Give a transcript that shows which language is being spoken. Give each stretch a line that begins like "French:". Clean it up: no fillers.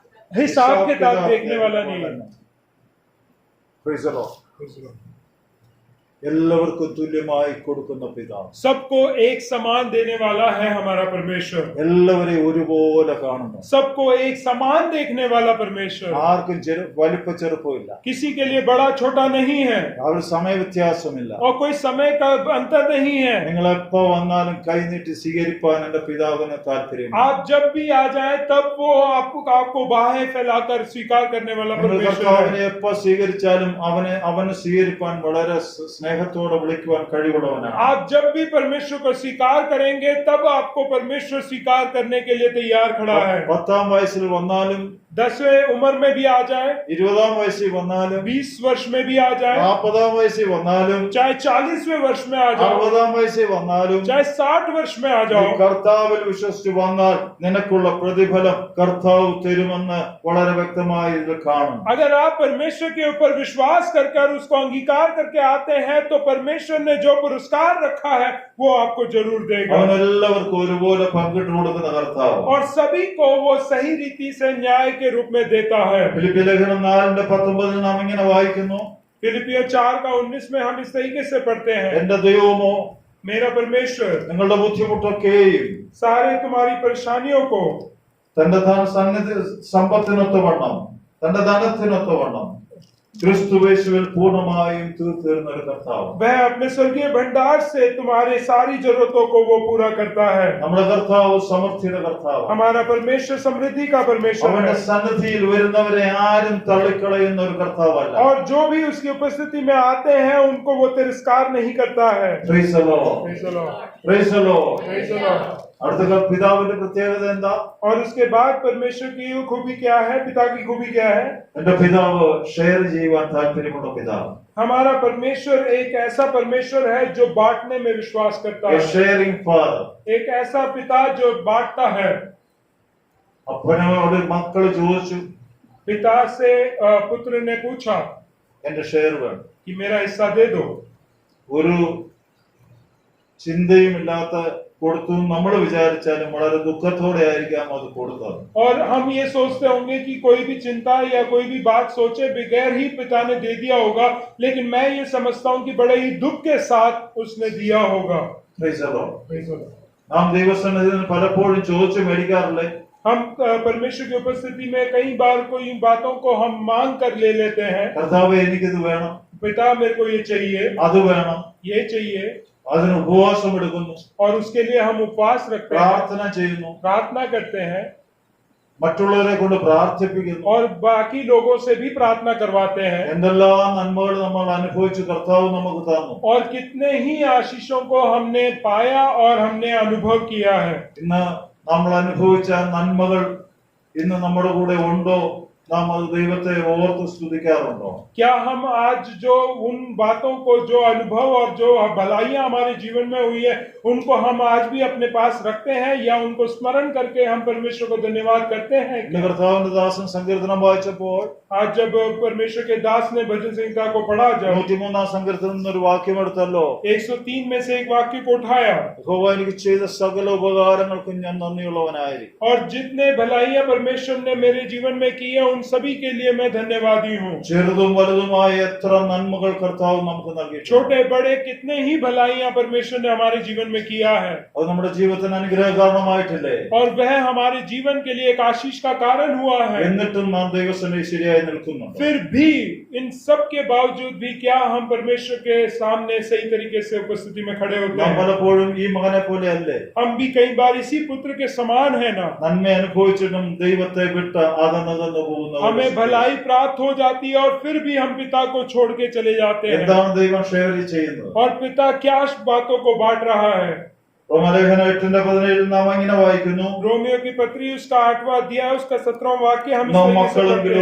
Hindi: हिसाब किताब देखने वाला नहीं है।
English: Praise the Lord.
Malayalam: എല്ലാവർക്കും തുല്യമായി കൊടുക്കുന്ന പിതാവ്,
Hindi: सबको एक समान देने वाला है हमारा परमेश्वर,
Malayalam: എല്ലാവരെയും ഒരുപോലെ കാണുന്നു.
Hindi: सबको एक समान देखने वाला परमेश्वर,
Malayalam: ആർക്കും വലിപ്പ ചെറുപ്പമില്ല.
Hindi: किसी के लिए बड़ा छोटा नहीं है,
Malayalam: അവർ സമയ വ്യത്യാസമില്ല.
Hindi: और कोई समय का अंतर नहीं है।
Malayalam: നിങ്ങൾ എപ്പോ വന്നാലും കൈനീട്ടി സ്വീകരിപ്പാൻ എന്റെ പിതാവിന് താല്പര്യം.
Hindi: आप जब भी आ जाए तब वो आपको बाहें फैलाकर स्वीकार करने वाला
Malayalam: നിങ്ങൾ
Hindi: परमेश्वर
Malayalam: കർത്താവിനെ
Hindi: है।
Malayalam: എപ്പോ സ്വീകരിച്ചാലും അവന് സ്വീകരിപ്പാൻ വളരെ സ്നേഹത്തോടെ വിളിക്കുവാൻ കഴിവുള്ളവനാണ്.
Hindi: आप जब भी परमेश्वर को स्वीकार करेंगे तब आपको परमेश्वर स्वीकार करने के लिए तैयार खड़ा है।
Malayalam: 10ാം വയസ്സിൽ വന്നാലും,
Hindi: 10वें उम्र में भी आ जाए,
Malayalam: 20ാം വയസ്സിൽ വന്നാലും,
Hindi: 20 वर्ष में भी आ जाए,
Malayalam: 40ാം വയസ്സിൽ വന്നാലും,
Hindi: चाहे 40वें वर्ष में आ जाओ,
Malayalam: 60ാം വയസ്സിൽ വന്നാലും,
Hindi: चाहे 60 वर्ष में आ जाओ,
Malayalam: കർത്താവിൽ വിശ്വസിച്ച് വന്നാൽ നിനക്കുള്ള പ്രതിഫലം കർത്താവ് തരുമെന്ന് വളരെ വ്യക്തമായി ഇത് കാണും.
Hindi: अगर आप परमेश्वर के ऊपर विश्वास कर उसको अंगीकार करके आते हैं तो परमेश्वर ने जो पुरस्कार रखा है वो आपको जरूर देगा,
Malayalam: അവൻ എല്ലാവർക്കും ഒരുപോലെ പങ്കിട്ട് കൊടുക്കുന്ന കർത്താവ്.
Hindi: और सभी को वो सही रीति से न्याय के रूप में देता है।
Malayalam: ഫിലിപ്പി ലേഖനം 4:19 നാം ഇങ്ങനെ വായിക്കുന്നു,
Hindi: फिलिपियों 4:19 में हम इस तरीके से पढ़ते हैं,
Malayalam: എന്റെ ദൈവമോ
Hindi: मेरा परमेश्वर
Malayalam: നിങ്ങളുടെ ബുദ്ധിമുട്ടൊക്കെയും
Hindi: सारे तुम्हारी परेशानियों को
Malayalam: തന്റെ സമ്പത്തിനൊത്തവണ്ണം, തന്റെ ധനത്തിനൊത്തവണ്ണം ക്രിസ്തുവേശുവിൽ പൂർണ്ണമായും തീർത്തിരുന്ന ഒരു കർത്താവ്.
Hindi: वह अपने स्वर्गीय भंडार से तुम्हारे सारी जरूरतों को वो पूरा करता है।
Malayalam: നമ്മുടെ കർത്താവ് സമൃദ്ധിയുടെ കർത്താവ്.
Hindi: हमारा परमेश्वर समृद्धि का परमेश्वर
Malayalam: അവന്റെ
Hindi: है,
Malayalam: സന്നിധിയിൽ വരുന്നവരെ ആരും തള്ളിക്കളയുന്ന ഒരു കർത്താവല്ല.
Hindi: और जो भी उसकी उपस्थिति में आते हैं उनको वो तिरस्कार नहीं करता है।
English: Praise the Lord. Praise the Lord. Praise the Lord. Praise the Lord.
Malayalam: അടുത്ത പിതാവിന്റെ പ്രത്യേകത എന്താ?
Hindi: और उसके बाद परमेश्वर की खूबी क्या है, पिता की खूबी क्या है?
Malayalam: എന്റെ പിതാവ് ഷെയർ ചെയ്യുവാൻ താല്പര്യമുള്ള പിതാവ്.
Hindi: हमारा परमेश्वर एक ऐसा परमेश्वर है जो बांटने में विश्वास करता
English: A
Hindi: है,
English: sharing father.
Hindi: एक ऐसा पिता जो बांटता है।
Malayalam: അപ്പനോട് മക്കള് ചോദിച്ചു,
Hindi: पिता से पुत्र ने पूछा
Malayalam: എന്റെ ഷെയർ വേണം.
Hindi: कि मेरा हिस्सा दे दो।
Malayalam: ഒരു ചിന്തയുമില്ലാത്ത കൊടുത്തു നമ്മൾ വിചാരിച്ചാലും വളരെ ദുഃഖത്തോടെ ആയിരിക്കാം അത് കൊടുത്തത്.
Hindi: और हम ये सोचते होंगे कि कोई भी चिंता या कोई भी बात सोचे बगैर ही पिता ने दे दिया होगा, लेकिन मैं ये समझता हूँ कि बड़े ही दुख के साथ उसने दिया होगा।
English: Praise the Lord.
Malayalam: നാം ദൈവസന്നിധിയിൽ പലപ്പോഴും ചോദിച്ചു മേടിക്കാറില്ലേ?
Hindi: हम परमेश्वर की उपस्थिति में कई बार कोई बातों को हम मांग कर ले लेते हैं,
Malayalam: കർത്താവേ എനിക്കിത് വേണം,
Hindi: पिता मेरे को ये चाहिए,
Malayalam: അത് വേണം,
Hindi: ये चाहिए,
Malayalam: അതിന് ഉപവാസം എടുക്കുന്നു,
Hindi: और उसके लिए हम उपवास रखते हैं,
Malayalam: പ്രാർത്ഥന ചെയ്യുന്നു.
Hindi: प्रार्थना करते हैं,
Malayalam: മറ്റുള്ളവരെ കൊണ്ട് പ്രാർത്ഥിപ്പിക്കുന്നു.
Hindi: और बाकी लोगों से भी प्रार्थना करवाते हैं.
Malayalam: എന്തെല്ലാം നന്മകൾ നമ്മൾ അനുഭവിച്ചു കർത്താവ് നമുക്ക് തന്നു.
Hindi: और कितने ही आशीषों को हमने पाया और हमने अनुभव किया है.
Malayalam: ഇന്ന് നമ്മൾ അനുഭവിച്ച നന്മകൾ ഇന്ന് നമ്മുടെ കൂടെ ഉണ്ടോ? നാം അത് ദൈവത്തെ ഓർത്ത് സ്തുതിക്കാറുണ്ടോ?
Hindi: क्या हम आज जो उन बातों को, जो अनुभव और जो भलाइयां हमारे जीवन में हुई है, उनको हम आज भी अपने पास रखते हैं या उनको स्मरण करके हम परमेश्वर को धन्यवाद करते हैं?
Malayalam: ഇന്ന് കർത്താവിന്റെ ദാസൻ സങ്കീർത്തനം വായിച്ചപ്പോൾ
Hindi: आज जब परमेश्वर के दास ने भजन संहिता को पढ़ा, जब
Malayalam: 103 സങ്കീർത്തനം എന്നൊരു വാക്യം എടുത്തല്ലോ,
Hindi: 103 में से एक वाक्य को उठाया,
Malayalam: യഹോവ എനിക്ക് ചെയ്ത സകല ഉപകാരങ്ങൾക്കും ഞാൻ നന്ദിയുള്ളവനായിരിക്കും.
Hindi: और जितने भलाइयां परमेश्वर ने मेरे जीवन में की है उन सभी के लिए मैं धन्यवादी हूँ.
Malayalam: ചെറുതും വലുതുമായ എത്ര നന്മകൾ കർത്താവ് നമുക്ക് നൽകിയിട്ടുണ്ട്.
Hindi: छोटे बड़े कितने ही भलाइयां परमेश्वर ने हमारे जीवन में किया है,
Malayalam: അത് നമ്മുടെ ജീവിതത്തിന് അനുഗ്രഹ കാരണമായിട്ടില്ലേ?
Hindi: और वह हमारे जीवन के लिए एक आशीष का कारण हुआ है.
Malayalam: എന്നിട്ടും നാം ദൈവസന്നിധിയിൽ ശരിയായി നിൽക്കുന്നുണ്ട്.
Hindi: फिर भी इन सब के बावजूद भी क्या हम परमेश्वर के सामने सही तरीके से उपस्थिति में खड़े होते
Malayalam: നാം
Hindi: हैं?
Malayalam: പലപ്പോഴും ഈ മകനെ പോലെ അല്ലേ?
Hindi: हम भी कई बार इसी पुत्र के समान है ना.
Malayalam: നന്മ അനുഭവിച്ചിട്ടും ദൈവത്തെ വിട്ട് അകന്നു പോകുന്നു.
Hindi: हमें भलाई प्राप्त हो जाती है और फिर भी हम पिता को छोड़ के चले जाते हैं.
Malayalam: എന്താണ് ദൈവം ഷെയർ ചെയ്യുന്നത്?
Hindi: और पिता क्या बातों को बांट रहा है?
Malayalam: റോമാലേഖനം 8:17 നാം ഇങ്ങനെ വായിക്കുന്നു,
Hindi: रोमियो की पत्री उसका 8वां अध्याय उसका 17वां वाक्य हम इस
Malayalam: നാം
Hindi: तरीके से पढ़ते
Malayalam: മക്കളെങ്കിലോ